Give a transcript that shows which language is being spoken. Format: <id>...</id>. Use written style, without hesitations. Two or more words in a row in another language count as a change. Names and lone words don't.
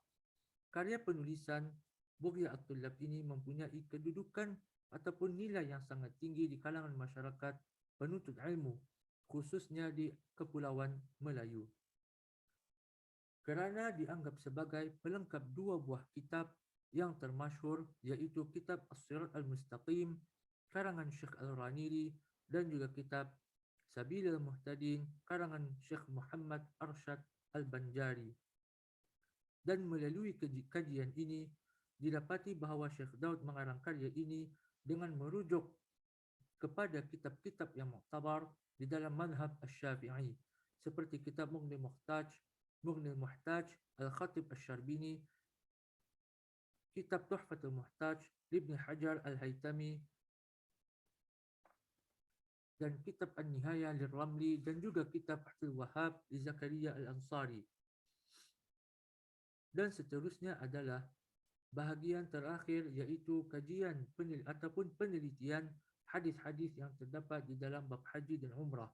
<ms>Karya penulisan Bughyah At-Tullab ini mempunyai kedudukan ataupun nilai yang sangat tinggi di kalangan masyarakat penuntut ilmu, khususnya di Kepulauan Melayu, kerana dianggap sebagai pelengkap 2 buah kitab yang termasyhur, iaitu kitab As-Sirat Al-Mustaqim karangan Syekh Al-Raniri dan juga kitab Sabilul Muhtadin karangan Syekh Muhammad Arsyad Al-Banjari. Dan melalui kajian ini didapati bahawa Syekh Daud mengarang karya ini dengan merujuk kepada kitab-kitab yang muktabar di dalam madhab Asy-Syafi'i seperti kitab Mughnil Muhtaj Al-Khatib Asy-Syarbini, kitab Tuhfatul Muhtaj Ibn Hajar Al-Haytami, dan kitab An-Nihayah Lir-Ramli, dan juga kitab Fathul Wahhab li Zakaria Al-Ansari. Dan seterusnya adalah bahagian terakhir, iaitu kajian ataupun penelitian hadis-hadis yang terdapat di dalam bab haji dan umrah.</ms>